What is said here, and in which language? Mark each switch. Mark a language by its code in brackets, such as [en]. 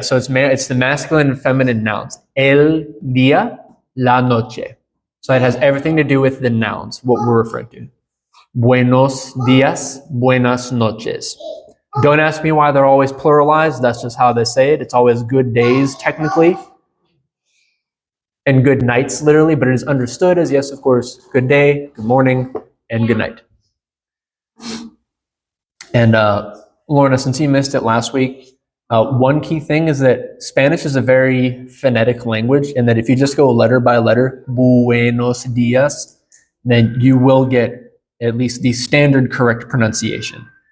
[en] So it's the masculine and feminine nouns. [es] El día, la noche. [en] So it has everything to do with the nouns, what we're referring to. [es] Buenos días, buenas noches. [en] Don't ask me why they're always pluralized. That's just how they say it. It's always good days, technically, and good nights, literally, but it is understood as, yes, of course, good day, good morning, and good night. And Lorna, since you missed it last week, one key thing is that Spanish is a very phonetic language, and that if you just go letter by letter, [es] buenos días, [en] then you will get at least the standard correct pronunciation.